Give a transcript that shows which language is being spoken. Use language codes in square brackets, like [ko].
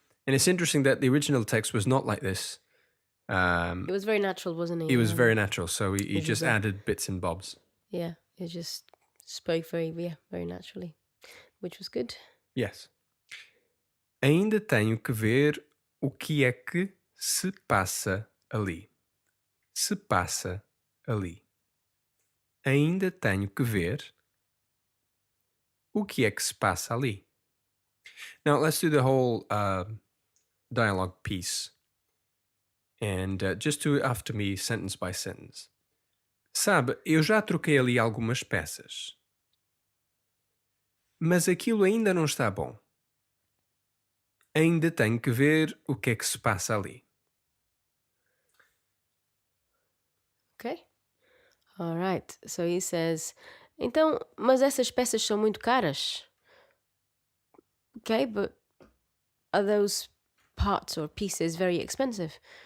[en] And it's interesting that the original text was not like this. It was very natural, wasn't it? It was very natural, so he This just is a- added bits and bobs. Yeah, it just spoke very naturally, which was good. Yes. [pt] Ainda tenho que ver o que é que se passa ali. Se passa ali. Ainda tenho que ver o que é que se passa ali. [en] Now, let's do the whole dialogue piece. And just do it after me, sentence by sentence. [pt] Sabe, eu já troquei ali algumas peças. Mas aquilo ainda não está bom. Ainda tenho que ver o que é que se passa ali. [en] Okay. All right. So he says, [pt] então, mas essas peças são muito caras. [en] Okay, but are those parts or pieces very expensive?